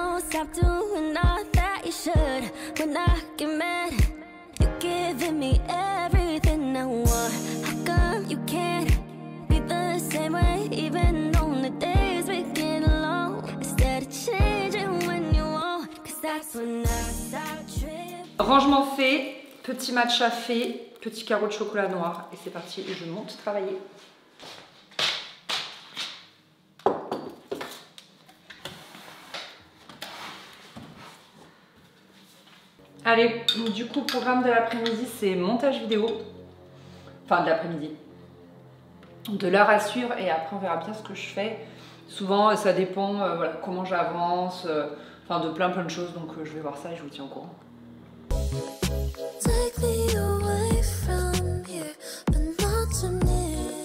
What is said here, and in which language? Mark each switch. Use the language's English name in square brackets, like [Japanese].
[English] Stop doing all that you should. When I get mad, you're giving me everything I want. How come you can't be the same way, even on the days we get along? Instead of changing when you want, 'cause that's when I start tripping. [French] Rangement fait, petit matcha fait, petit carreau de chocolat noir. Et c'est parti, je monte travailler. Allez, du coup, programme de l'après-midi, c'est montage vidéo. Enfin, de l'après-midi. De l'heure à suivre et après, on verra bien ce que je fais. Souvent, ça dépend voilà, comment j'avance, enfin, de plein de choses. Donc, je vais voir ça et je vous tiens au courant. [English] Take me away from here, but not to me.